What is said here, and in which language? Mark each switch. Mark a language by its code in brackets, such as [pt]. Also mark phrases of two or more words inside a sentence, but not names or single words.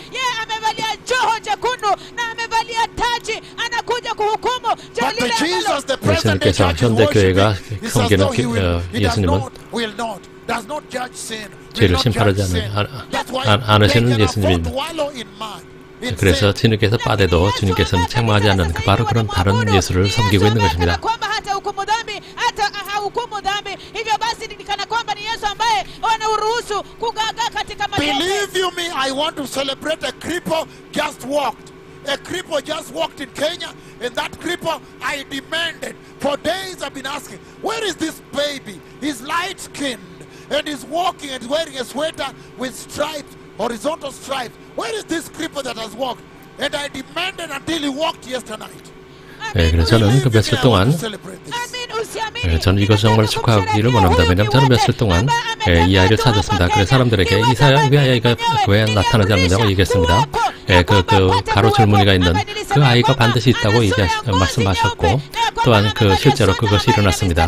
[ko] 예수님께서 현대교회가 섬기는 예수님은 죄를 심판하지 않으시는 예수님입니다. 그래서 주님께서 빠대도 주님께서는 책망하지 않는 바로 그런 다른 예수를 섬기고 있는 것입니다. [sw] hukumu dhambi, hata hahukumu dhambi. Hivyo basi ni kana kwamba ni Yesu ambaye anauruhusu kugaga katika matope. [en] Believe you me, I want to celebrate a cripple just walked. A cripple just walked in Kenya, and that cripple I demanded. For days I've been asking, where is this baby? He's light-skinned, and he's walking and wearing a sweater with stripes, horizontal stripes. Where is this cripple that has walked? And I demanded until he walked yesterday night. [ko] 그래서 저는 그 며칠 동안 저는 이것을 정말 축하하기를 원합니다. 왜냐하면 저는 며칠 동안 이 아이를 찾았습니다. 그래서 사람들에게 이 아이가 왜 나타나지 않느냐고 얘기했습니다. 그 가로 줄무늬가 있는 그 아이가 반드시 있다고 말씀하셨고, 또한 실제로 그것이 일어났습니다.